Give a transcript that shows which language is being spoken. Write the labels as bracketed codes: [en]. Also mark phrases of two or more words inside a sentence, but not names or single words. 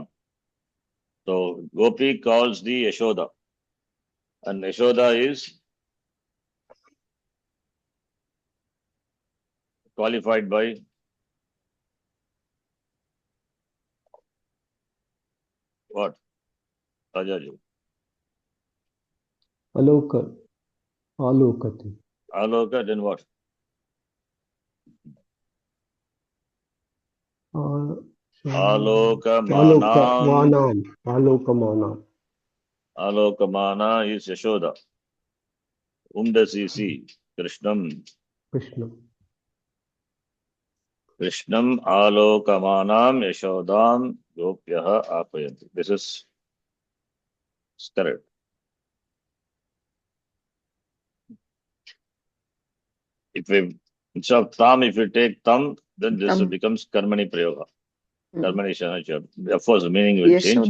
[en] So Gopi calls the Yashoda. And Yashoda is qualified by what? Rajaji. Alokati. Aloka, then what? Alokamanam. Alokamana is Yashoda. Whom does he see? Krishnam. [sa] Krishnam alokamanam Yashodam Gopyaha apayanti. [en] This is correct. Instead of Tam, if you take Tam, then this becomes [sa] Karmani Prayoga. Karmani Shanachar. [en] Of course, the meaning will change.